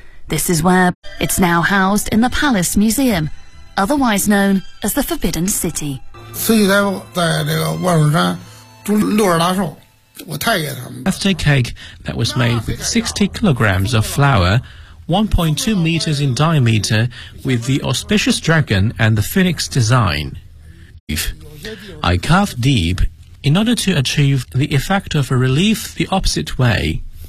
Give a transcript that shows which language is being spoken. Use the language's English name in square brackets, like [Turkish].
[English] This is where it's now housed in the Palace Museum, otherwise known as the Forbidden City. [Chinese] 慈禧太后在这个万寿山住60大寿。 [English] Birthday cake that was made with 60 kilograms of flour, 1.2 meters in diameter, with the auspicious dragon and the phoenix design. I carved deep in order to achieve the effect of a relief the opposite way.